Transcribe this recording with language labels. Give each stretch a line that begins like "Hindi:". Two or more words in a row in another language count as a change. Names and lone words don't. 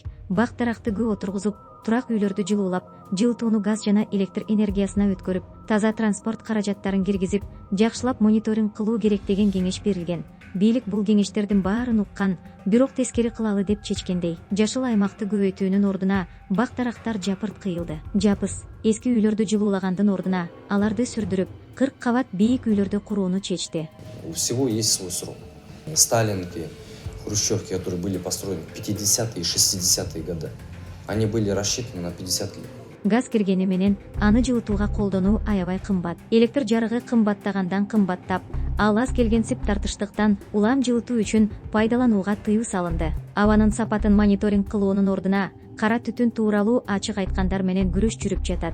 Kyrgyz: Бак даракты көп отургузуп, турак үйлөрдү жылуулап, жылытууну газ жана электр энергиясына өткөрүп, таза транспорт каражаттарын киргизип, жакшылап мониторинг кылуу керек деген кеңеш берилген. Бийлик бул кеңештердин баарын уккан, бирок тескери кылалы деп чечкендей. Жашыл аймакты көбөйтүүнүн ордуна бак дарактар жапырт кыйылды. Жапыс эски үйлөрдү жылуулагандын ордуна аларды сүрдүрүп, 40 кабат бийик үйлөрдү курууну чечти.
Russian: У всего есть свой срок. Сталинки, хрущевки, которые были построены в 50-е и 60-е годы, они были рассчитаны на 50 лет.
Kyrgyz: Газ киргени менен аны жылытууга колдонуу аябай кымбат. Электр жарыгы кымбаттагандан кымбаттап, ал аз келгенсип тартыштыктан улам жылытуу үчүн пайдаланууга тыюу салынды. Абанын сапатын мониторинг кылуунун ордуна кара түтүн тууралуу ачык айткандар менен күрөш жүрүп жатат.